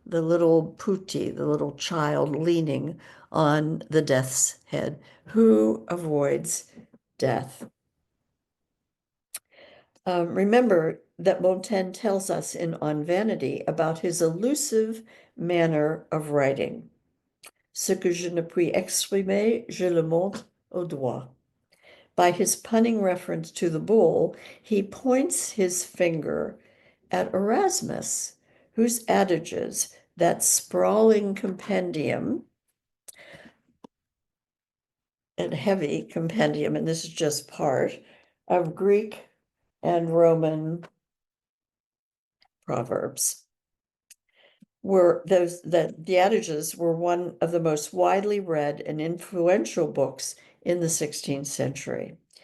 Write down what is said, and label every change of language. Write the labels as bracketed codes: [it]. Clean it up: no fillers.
[en] The little putti, the little child leaning on the death's head. Who avoids death? Remember that Montaigne tells us in On Vanity about his elusive manner of writing. [fr] Ce que je ne puis exprimer, je le montre au doigt. [en] By his punning reference to the bull, he points his finger at Erasmus, whose adages, that sprawling compendium, and heavy compendium, and this is just part, of Greek and Roman proverbs, were those that the adages were one of the most widely read and influential books in the 16th century.